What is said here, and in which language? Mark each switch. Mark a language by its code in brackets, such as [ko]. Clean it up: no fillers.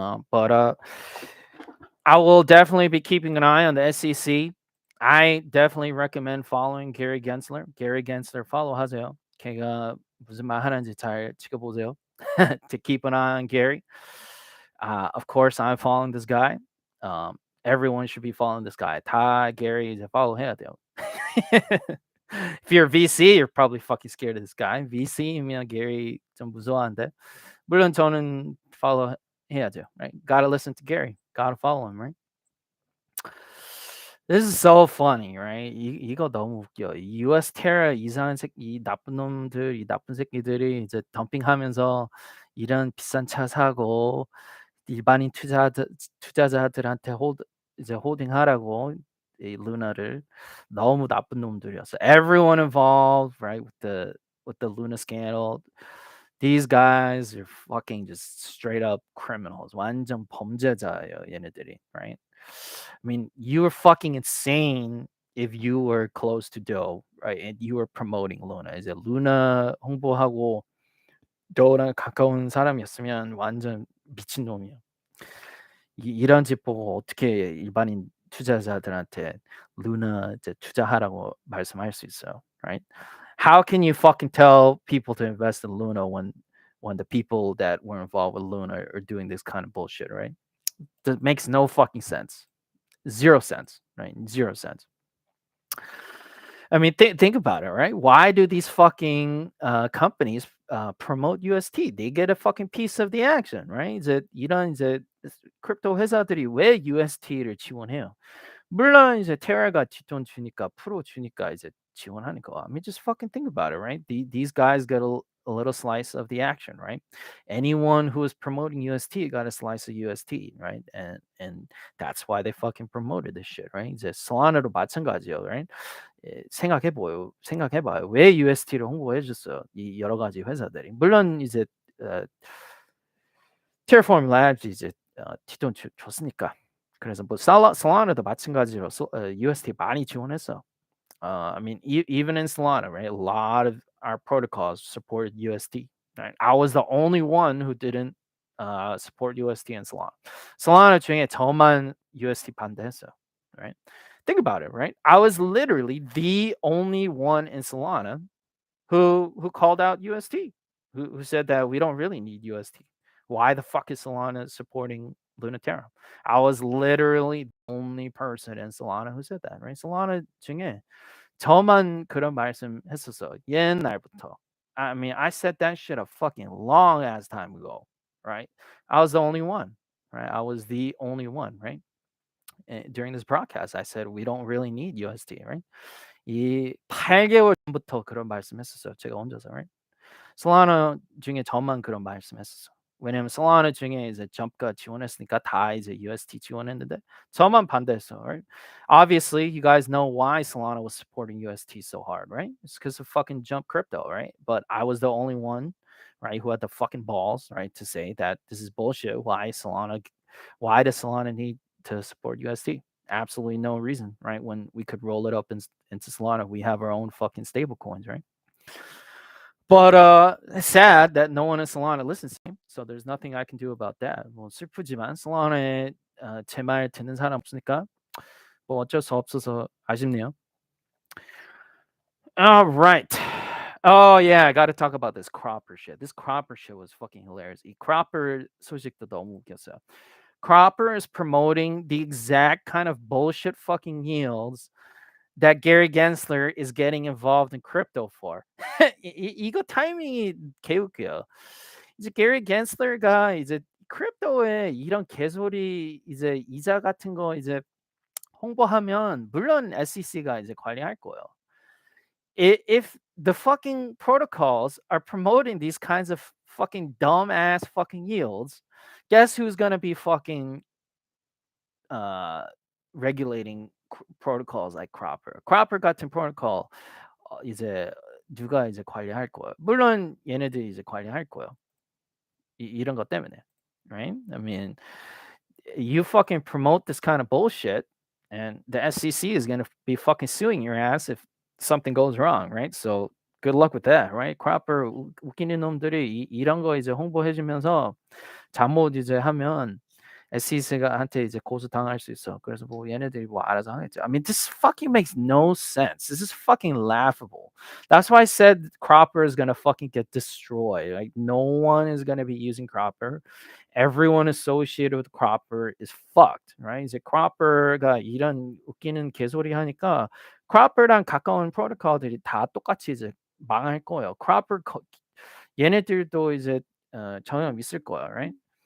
[en] But I will definitely be keeping an eye on the SEC. I definitely recommend following Gary Gensler. Gary Gensler [ko] follow 하세요. 걔가 무슨 말 하는지 잘 지켜보세요. [en] To keep an eye on Gary. Of course, I'm following this guy. Everyone should be following this guy. [ko] 다 Gary 이제 follow 해야 돼요. [en] If you're a VC, you're probably fucking scared of this guy. [ko] VC면 Gary 좀 무서워한데. 물론 저는 follow 해야죠, right? [en] Gotta listen to Gary. Gotta follow him, right? This is so funny, right? [ko] 이거 너무 웃겨. US 테러 이상한 이 나쁜 놈들, 이 나쁜 새끼들이 이제 덤핑하면서 이런 비싼 차 사고 일반인 투자자들한테 이제 홀딩하라고 이 루나를 너무 나쁜 놈들이었어. [en] Everyone involved, right, with the Luna scandal. These guys are fucking just straight up criminals. [ko] 완전 범죄자예요, 얘네들이, right? [en] I mean, you were fucking insane if you were close to Doe, right? And you were promoting Luna. [ko] 이제 루나 홍보하고 Doe랑 가까운 사람이었으면 완전 미친놈이야. 이런 집 보고 어떻게 일반인 투자자들한테 루나 이제 투자하라고 말씀할 수 있어요, right? [en] How can you fucking tell people to invest in Luna when the people that were involved with Luna are doing this kind of bullshit, right? That makes no fucking sense. Zero sense, right? Zero sense. I mean, think about it, right? Why do these fucking companies promote UST? They get a fucking piece of the action, right? [ko] 이런 이제 크립토 회사들이 왜 UST를 지원해요? 물론 이제 테라가 뒷돈 주니까 프로 주니까 이제 지원하는 거. [en] I mean, just fucking think about it, right? These guys get a little slice of the action, right? Anyone who is promoting UST got a slice of UST, right? And that's why they fucking promoted this shit, right? [ko] 이제 솔라나도 마찬가지요, right? 생각해봐요. 왜 UST를 홍보해 줬어요? 이 여러 가지 회사들이. 물론 이제 Terraform Labs 이제 뒷돈 줬으니까. 그래서 뭐 Solana도 마찬가지로 UST 많이 지원했어. [en] I mean, even in Solana, right? A lot of our protocols support UST. Right? I was the only one who didn't support UST in Solana. [ko] Solana 중에 저만 UST 반대했어요. [en] Right? Think about it, right? I was literally the only one in Solana who called out UST, who said that we don't really need UST. Why the fuck is Solana supporting Lunaterra? I was literally the only person in Solana who said that, right? [ko] Solana 중에 저만 그런 말씀 했었어. 옛날부터. [en] I mean, I said that shit a fucking long ass time ago, right? I was the only one, right? I was the only one, right? And during this broadcast, I said we don't really need USD, right? [ko] 이 8개월 전부터 그런 말씀했었어요. 제가 혼자서, right? 솔라나 중에 저만 그런 말씀했었어. 왜냐면 솔라나 중에 이제 점프가 지원했으니까 다 이제 UST 지원했는데 저만 반대했어, right? [en] Obviously, you guys know why Solana was supporting UST so hard, right? It's because of fucking jump crypto, right? But I was the only one, right, who had the fucking balls, right, to say that this is bullshit. Why does Solana need to support UST? Absolutely no reason, right? When we could roll it up into Solana, we have our own fucking stable coins, right? But it's sad that no one in Solana listens to him. So there's nothing I can do about that. [ko] 뭐 슬프지만 Solana에 제 말 듣는 사람 없으니까 뭐 어쩔 수 없어서 아쉽네요. [en] All right. Oh yeah, I got to talk about this Cropper shit. This Cropper shit was fucking hilarious. [ko] 이 Cropper 소식도 너무 웃겼어요. [en] Cropper is promoting the exact kind of bullshit fucking yields that Gary Gensler is getting involved in crypto for. [ko] 이거 타이밍이 개웃겨요. 이제 Gary Gensler가 이제 크립토에 이런 개소리 이제 이자 같은 거 이제 홍보하면 물론 SEC가 이제 관리할 거예요. [en] If the fucking protocols are promoting these kinds of fucking dumbass fucking yields, guess who's gonna be fucking regulating protocols like Cropper? [ko] Cropper 같은 프로토콜 이제 누가 이제 관리할 거예요? 물론 얘네들이 이제 관리할 거예요. 이런 것 때문에, right? [en] I mean, you fucking promote this kind of bullshit, and the SEC is gonna be fucking suing your ass if something goes wrong, right? So good luck with that, right? [ko] Cropper 웃기는 놈들이 이런 거 이제 홍보해주면서 잘못 이제 하면 SEC가 한테 이제 고소 당할 수 있어. 그래서 뭐 얘네들이 뭐 알아서 하겠죠. [en] I mean, this fucking makes no sense. This is fucking laughable. That's why I said Cropper is gonna fucking get destroyed. Like no one is gonna be using Cropper. Everyone associated with Cropper is fucked, right? [ko] 이제 Cropper가 이런 웃기는 개소리 하니까 Cropper랑 가까운 프로토콜들이 다 똑같이 이제 망할 거예요. Cropper 얘네들도 이제 전염 있을 거야, right?